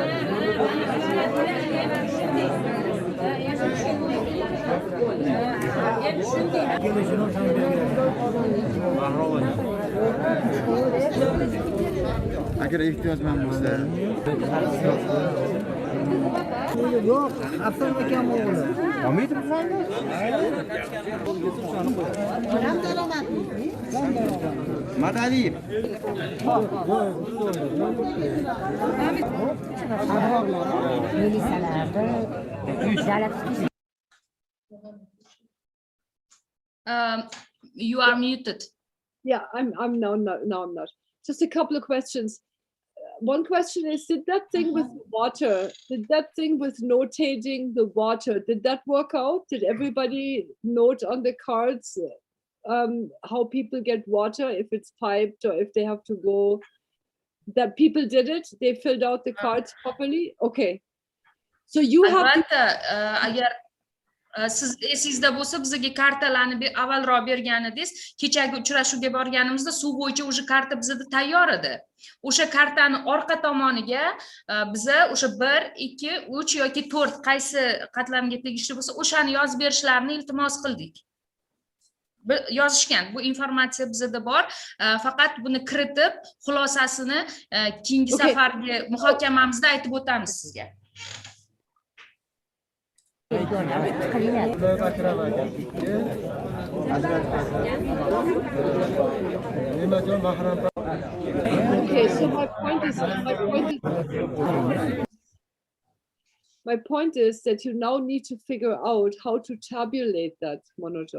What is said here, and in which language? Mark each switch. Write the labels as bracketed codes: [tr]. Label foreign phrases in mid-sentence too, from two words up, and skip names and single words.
[uz] agar ehtiyojmand bo'lsa Yo'q, Abdul akam o'g'li. olmaydi Madaliyev. [en] You are muted. Yeah, I'm now I'm not. Just a couple of questions. One question is, did that thing with water, did that thing with notating the water, did that work out? Did everybody note on the cards how people get water, if it's piped or if they have to go? That people did it? They filled out the cards properly? Okay. So you have to... [uz] agar siz esingizda bo'lsa, bizga kartalarni avvalroq bergan edingiz. Kechagi uchrashuvga borganimizda suv bo'yicha o'sha karta bizda tayyor edi. O'sha kartani orqa tomoniga biza o'sha 1, 2, 3 yoki 4 qaysi qatlamga tegishli bo'lsa, o'shani yozib berishlarini iltimos qildik. Yozishgan. Bu informatsiya bizda bor. Faqat buni kiritib, xulosasini keyingi safargi muhokamamizda aytib o'tamiz sizga. [en] Okay, so my point is that you now need to figure out how to tabulate that, Manojot.